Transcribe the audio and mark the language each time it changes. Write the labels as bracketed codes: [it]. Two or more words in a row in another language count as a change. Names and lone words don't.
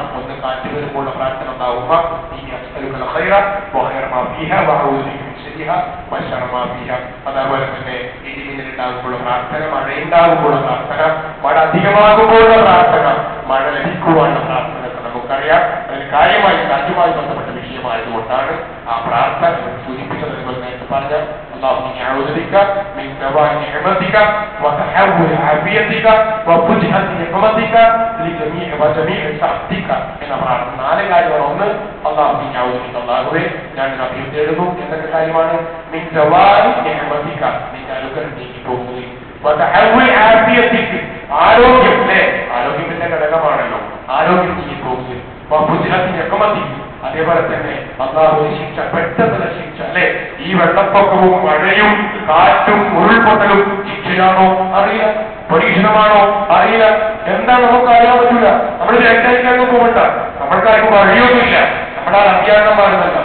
[ml] ഒന്ന് കാറ്റ് വരുമ്പോഴുള്ള പ്രാർത്ഥന ഉണ്ടാവുക, അതേപോലെ തന്നെ ഇടിമിന്നലുണ്ടാകുമ്പോഴുള്ള പ്രാർത്ഥന, മഴയുണ്ടാകുമ്പോഴുള്ള പ്രാർത്ഥന, മഴ അധികമാകുമ്പോഴുള്ള പ്രാർത്ഥന, മഴ ലഭിക്കുവാനുള്ള പ്രാർത്ഥന നമുക്കറിയാം. അതിന് കാര്യമായി കാറ്റുമായി ബന്ധപ്പെട്ട വിഷയമായതുകൊണ്ടാണ് ആ പ്രാർത്ഥന സൂചിപ്പിച്ചത്. നേരത്തെ പറഞ്ഞ [ar] اللهم أعوذ بك من زوال نعمتك وتحول عافيتك وفجأة نقمتك لجميع سخطك [ml] എന്ന പ്രാർത്ഥന. 4 കാര്യമാണ്. ഒന്ന്, [ar] اللهم أعوذ بك, [ml] അല്ലാഹുവേ ഞാൻ അഭയം തേടുന്നു. എന്തൊക്കെ കാര്യമാണ്? [ar] من زوال نعمتك, [ml] നിന്റെ അനുഗ്രഹം നീങ്ങിപ്പോകുന്നത്. [ar] وتحول عافيتك, [ml] ആരോഗ്യം, അല്ലേ? ആരോഗ്യത്തിന്റെ ഘടകമാണല്ലോ ആരോഗ്യം നീങ്ങിപ്പോകുന്നത്. [ar] وفجأة نقمتك, [ml] അതേപോലെ തന്നെ അല്ലാഹുവിന്റെ ശിക്ഷ, പെട്ടെന്നുള്ള ശിക്ഷ, അല്ലെ? ഈ വെള്ളപ്പൊക്കവും മഴയും കാറ്റും ഉരുൾപൊട്ടലും ശിക്ഷയാണോ അറിയില്ല, പരീക്ഷണമാണോ അറിയില്ല, എന്താ നമുക്ക് അറിയാൻ പറ്റൂല. നമ്മൾ രണ്ടായിരം പോകണ്ട, നമ്മൾക്കാർക്കും വഴിയൊന്നുമില്ല, നമ്മളാൽ അജ്ഞാനമാണെന്നല്ല.